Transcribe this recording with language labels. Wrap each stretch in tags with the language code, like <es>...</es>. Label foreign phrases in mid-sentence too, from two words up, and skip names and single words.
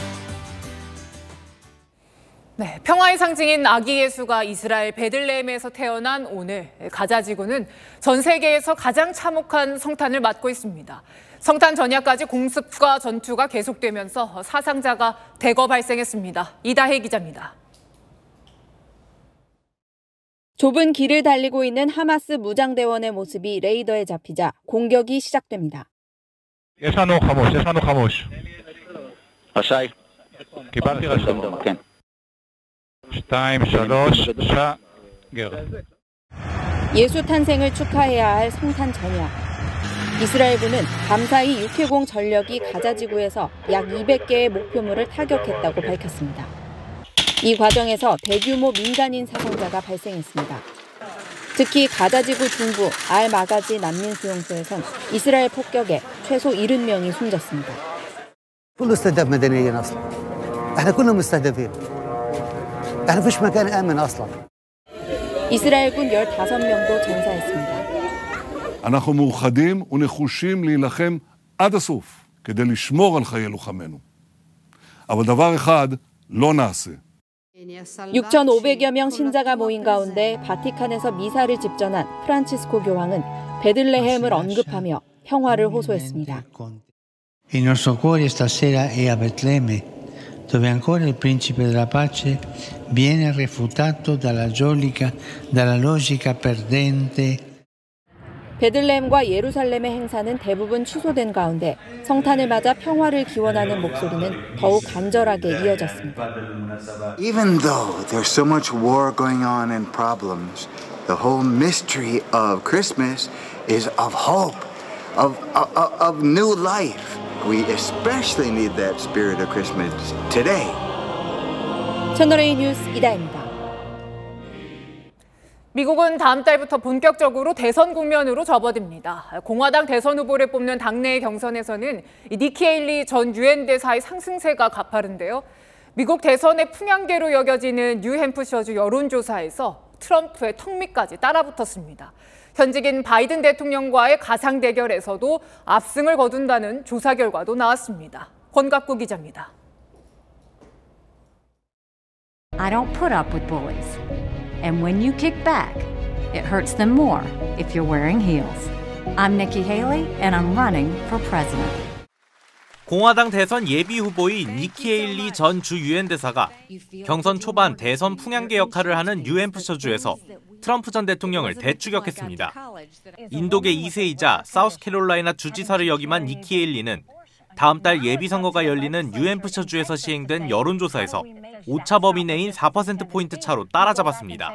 <ko>네, 평화의 상징인 아기 예수가 이스라엘 베들레헴에서 태어난 오늘 가자 지구는 전 세계에서 가장 참혹한 성탄을 맞고 있습니다. 성탄 전야까지 공습과 전투가 계속되면서 사상자가 대거 발생했습니다. 이다혜 기자입니다. 좁은 길을 달리고 있는 하마스 무장대원의 모습이 레이더에 잡히자 공격이 시작됩니다.</ko> <he>יש לנו חמוש. רשאי. קיבלתי רשום. כן. 2, 3, 샤גר.</he> <ko>예수 탄생을 축하해야 할 성탄 전야. 이스라엘군은 밤사이 육해공 전력이 가자 지구에서 약 200개의 목표물을 타격했다고 밝혔습니다. 이 과정에서 대규모 민간인 사상자가 발생했습니다. 특히 가자지구 중부 알-마가지 난민 수용소에선 이스라엘 폭격에 최소 70명이 숨졌습니다.</ko> <ar>كله استهداف مدنيين اصلا. احنا كنا مستهدفين. احنا فيش مكان امن اصلا.</ar> <ko>이스라엘군 15명도 전사했습니다.</ko> <he>אנחנו מאוחדים ונחושים להילחם עד הסוף כדי לשמור על חיי לוחמינו. אבל דבר אחד לא נעשה.</he> <ko>6,500여 명 신자가 모인 가운데 바티칸에서 미사를 집전한 프란치스코 교황은 베들레헴을 언급하며 평화를 호소했습니다.</ko> <it>Il nostro cuore stasera è a Betlemme, dove ancora il principe della pace viene refutato dalla logica perdente.</it> <ko>베들레헴과 예루살렘의 행사는 대부분 취소된 가운데 성탄을 맞아 평화를 기원하는 목소리는 더욱 간절하게 이어졌습니다.</ko> <en>Even though there's so much war going on and problems, the whole mystery of Christmas is of hope, of new life. We especially need that spirit of Christmas today.</en> <ko>채널A 뉴스 이다혜입니다. 미국은 다음 달부터 본격적으로 대선 국면으로 접어듭니다. 공화당 대선 후보를 뽑는 당내 경선에서는 니키 헤일리 전 유엔 대사의 상승세가 가파른데요. 미국 대선의 풍향계로 여겨지는 뉴햄프셔주 여론조사에서 트럼프의 턱밑까지 따라붙었습니다. 현직인 바이든 대통령과의 가상 대결에서도 압승을 거둔다는 조사 결과도 나왔습니다. 권갑구 기자입니다.</ko> <en>I don't put up with bullies. And when you kick back, it hurts them more if you're wearing heels. I'm Nikki Haley and I'm running for president.</en> <ko>공화당 대선 예비 후보인 니키 헤일리 전 주 유엔 대사가 경선 초반 대선 풍향계 역할을 하는 뉴햄프셔주에서 트럼프 전 대통령을 대추격했습니다. 인도계 2세이자 사우스캐롤라이나 주지사를 역임한 니키 헤일리는 다음 달 예비선거가 열리는 뉴햄프셔주에서 시행된 여론조사에서 오차범위 내인 4%포인트 차로 따라잡았습니다.</ko>